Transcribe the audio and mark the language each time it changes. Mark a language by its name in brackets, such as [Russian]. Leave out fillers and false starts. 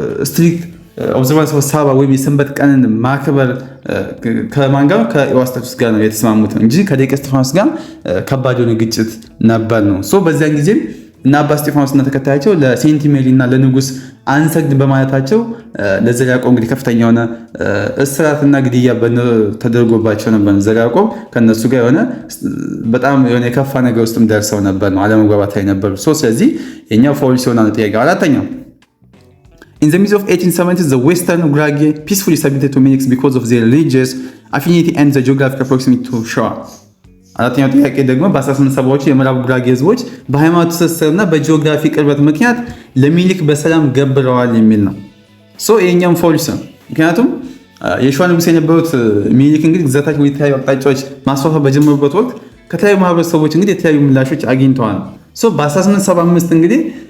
[English] ስትሪክት ኦብዘርቫንስ ኦፍ ሳባ [Amharic] ወይም የሰንበት ቀንን ማክበር ከማን ጋር ከኤዎስጣቴዎስ ጋር ነው የተስማሙት እንጂ ከደቂቀ እስጢፋኖስ ጋር ከባድ የሆነ ግጭት ነበር ነው። ሶ በዚያን ጊዜም እና አባ እስጢፋኖስ እና ተከታያቸው ለሴንት ሜሪ እና ለንጉስ አንሰግድ በማለታቸው ለዘርዓ ያዕቆብ እንግዲህ ከፍተኛ የሆነ እስራትና ግድያ ተደርጎባቸው ነበር። ዘርዓ ያዕቆብ ከነሱ ጋር የሆነ በጣም የሆነ የከፋ ነገር ውስጥም ደርሰው ነበር ነው፣ አለመግባባት ላይ ነበሩ። ስለዚህ የኛው ፎልስ ይሆናል ጥያቄ። አራተኛው [English] In the mid of 1870s, the Western Gurage peacefully submitted to Minix because of their religious affinity and the geographical proximity to Shore. [Amharic] አራተኛው ጥያቄ ደግሞ በ1870ዎቹ የምዕራብ ጉራጌ ህዝቦች በሃይማኖት ትስስርና በጂኦግራፊ ቅርበት ምክንያት ለሚኒሊክ በሰላም ገብረዋል የሚል ነው። ይሄኛም ፎልስ ነው። ምክንያቱም የሸዋ ንጉስ የነበሩት ሚኒሊክ እንግዲህ ግዛታቸው ወደ ተለያዩ አቅጣጫዎች ማስፋፋት በጀመሩበት ወቅት ከተለያዩ ማህበረሰቦች እንግዲህ የተለያዩ ምላሾች አግኝተዋል። በ1875 እንግዲህ